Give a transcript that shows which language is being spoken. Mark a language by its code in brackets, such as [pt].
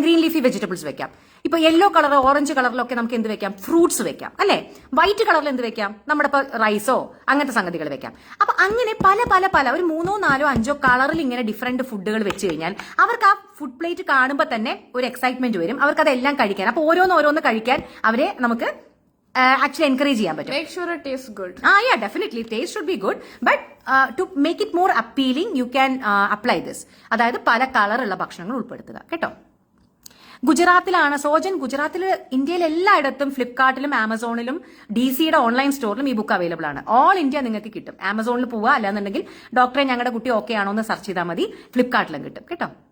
[ml] Green leafy vegetables വെക്കാം. ഇപ്പൊ yellow colour, orange കളറിലൊക്കെ നമുക്ക് എന്ത് വെക്കാം? ഫ്രൂട്ട്സ് വെക്കാം അല്ലെ. വൈറ്റ് കളറിൽ എന്ത് വെക്കാം? നമ്മുടെ ഇപ്പൊ റൈസോ അങ്ങനത്തെ സംഗതികൾ വെക്കാം. അപ്പൊ അങ്ങനെ പല ഒരു 3, 4, 5 കളറിൽ ഇങ്ങനെ ഡിഫറെന്റ് ഫുഡുകൾ വെച്ച് കഴിഞ്ഞാൽ അവർക്ക് ആ ഫുഡ് പ്ലേറ്റ് കാണുമ്പോൾ തന്നെ ഒരു എക്സൈറ്റ്മെന്റ് വരും. അവർക്ക് അതെല്ലാം കഴിക്കാൻ, അപ്പൊ ഓരോന്ന് കഴിക്കാൻ അവരെ നമുക്ക് ആക്ച്വലി എൻകറേജ് ചെയ്യാൻ പറ്റും. [en] Make sure it tastes good. Yeah, definitely taste should be good, but to make it more appealing you can apply this. [ml] അതായത് പല കളറുള്ള ഭക്ഷണങ്ങൾ ഉൾപ്പെടുത്തുക കേട്ടോ. ഗുജറാത്തിലാണ് സോജൻ. ഗുജറാത്തിൽ ഇന്ത്യയിൽ എല്ലായിടത്തും ഫ്ലിപ്കാർട്ടിലും ആമസോണിലും DCയുടെ ഓൺലൈൻ സ്റ്റോറിലും ഈ ബുക്ക് അവൈലബിൾ ആണ്. ഓൾ ഇന്ത്യ നിങ്ങൾക്ക് കിട്ടും. ആമസോണിൽ പോവുക, അല്ലാന്നുണ്ടെങ്കിൽ ഡോക്ടറെ ഞങ്ങളുടെ കുട്ടി ഓക്കെ ആണോ എന്ന് സെർച്ച് ചെയ്താൽ മതി. ഫ്ലിപ്കാർട്ടിലും കിട്ടും കേട്ടോ.